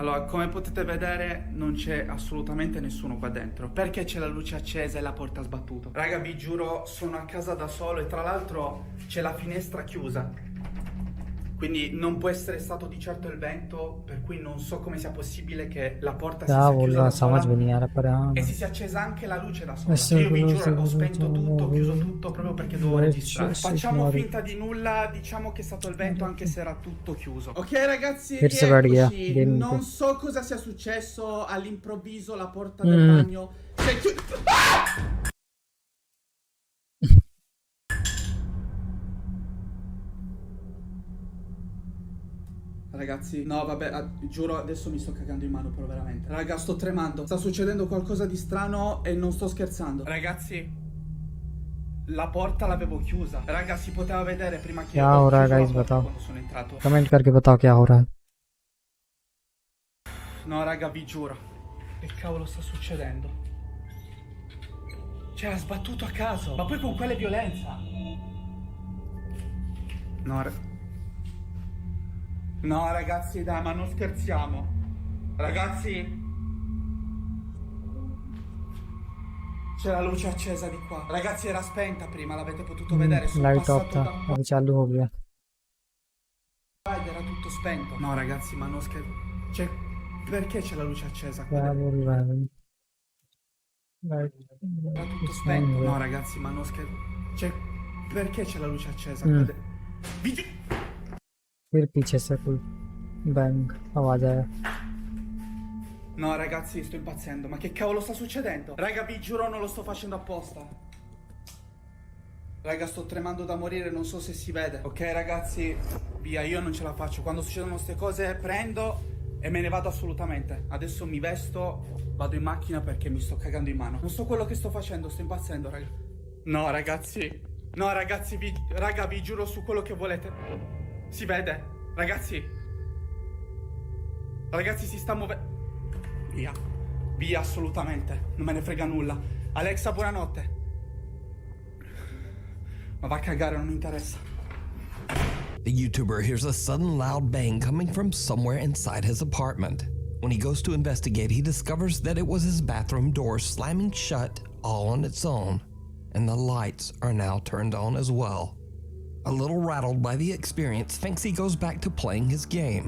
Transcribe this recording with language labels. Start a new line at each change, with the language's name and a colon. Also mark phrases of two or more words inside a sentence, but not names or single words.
Italian: Allora, come potete vedere, non c'è assolutamente nessuno qua dentro. Perché c'è la luce accesa e la porta sbattuta? Raga, vi giuro, sono a casa da solo e tra l'altro c'è la finestra chiusa. Quindi non può essere stato di certo il vento, per cui non so come sia possibile che la porta si
Hindi: क्या
Italian: sia
Hindi: बोल
Italian: chiusa
Hindi: रहा
Italian: da
Hindi: समझ
Italian: sola
Hindi: भी नहीं आ रहा पर हाँ
Italian: e si sia accesa anche la luce da sola. Sì, Io vi quello giuro, sì, ho quello spento sì, tutto, ho quello chiuso sì. tutto proprio perché dovevo Sì, registrare. sì, Facciamo signori. finta di nulla, diciamo che è stato il vento anche se era tutto chiuso. Ok ragazzi,
Hindi: फिर से बैठ गया
Italian: rieccoci.
Hindi: गेम
Italian: Non
Hindi: पे।
Italian: so cosa sia successo, all'improvviso la porta del bagno si è chiusa. Ragazzi, no vabbè, giuro adesso mi sto cagando in mano però veramente. Raga, sto tremando. Sta succedendo qualcosa di strano e non sto scherzando. Ragazzi, la porta l'avevo chiusa. Raga, si poteva vedere prima che
Hindi: क्या
Italian: io
Hindi: हो रहा है
Italian: chiuso la
Hindi: गाइस
Italian: porta
Hindi: बताओ।
Italian: quando sono entrato.
Hindi: कमेंट करके बताओ क्या हो रहा है।
Italian: No, raga, vi giuro. Che cavolo sta succedendo? Cioè, ha sbattuto a caso. Ma poi con quale violenza? No, ragazzi, dai, ma non scherziamo. Ragazzi. C'è la luce accesa di qua. Ragazzi, era spenta prima, l'avete potuto vedere. Sono
English: light off
Italian: passato
Hindi: था
Italian: da qua
Hindi: अभी चालू हो गया.
Italian: ed era tutto spento. No, ragazzi, ma non scherzo. Cioè, perché c'è la luce accesa qua?
Hindi: क्या बोल रहा है भाई? लाइट
Italian: Era tutto
Hindi: इसमें
Italian: spento.
Hindi: हुआ.
Italian: No, ragazzi, ma non scherzo. Cioè, perché c'è la luce accesa Mm. qua?
Hindi: फिर पीछे से कोई बैंग आवाज आया.
Italian: No, ragazzi, sto impazzendo. Ma che cavolo sta succedendo? Raga, vi giuro, non lo sto facendo apposta. Raga, sto tremando da morire, non so se si vede. Ok, ragazzi, via, io non ce la faccio. Quando succedono queste cose, prendo e me ne vado assolutamente. Adesso mi vesto, vado in macchina perché mi sto cagando in mano. Non so quello che sto facendo, sto impazzendo, raga. No, ragazzi. No, ragazzi, raga, vi giuro su quello che volete. Si vede? Ragazzi. Ragazzi, si sta muovendo. Via. Via, assolutamente. Non me ne frega nulla. Alexa, buonanotte. Ma va a cagare, non mi interessa.
English: The YouTuber hears a sudden loud bang coming from somewhere inside his apartment. When he goes to investigate, he discovers that it was his bathroom door slamming shut all on its own, and the lights are now turned on as well. A little rattled by the experience, Finksy goes back to playing his game.